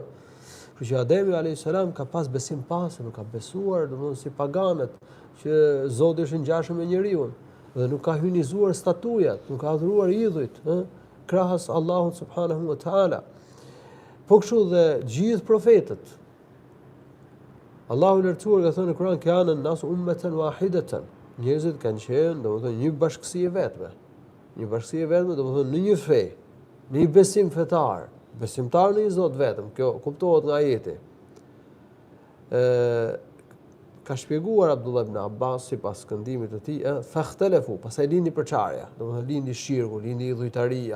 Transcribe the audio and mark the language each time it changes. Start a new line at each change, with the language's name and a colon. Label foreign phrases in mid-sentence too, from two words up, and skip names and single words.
Albanian: Kështu që Ademi
Arabic: عليه السلام
Albanian: ka pas besim pastër, nuk ka besuar domosdoshmë si paganët që Zoti është ngjashëm me njeriu dhe nuk ka hyjnizuar statujat, nuk ka adhuruar idhujt, krahas Allahut
Arabic: سبحانه وتعالى.
Albanian: Po kështu dhe gjithë profetët Allahu i lartësuar ka thënë në Kur'an
Arabic: كان الناس أمة واحدة.
Albanian: Njerëzit kanë qenë domethënë një bashkësi e vetme. Një bashkësi e vetme domethënë në një fe, në një besim fetar, besimtar në një Zot vetëm. Kjo kuptohet nga ajeti. Ka shpjeguar Abdullah ibn Abbas sipas këndimit të tij, fahtelefu, pastaj lindi përçarja, domethënë lindi shirku, lindi idhujtaria.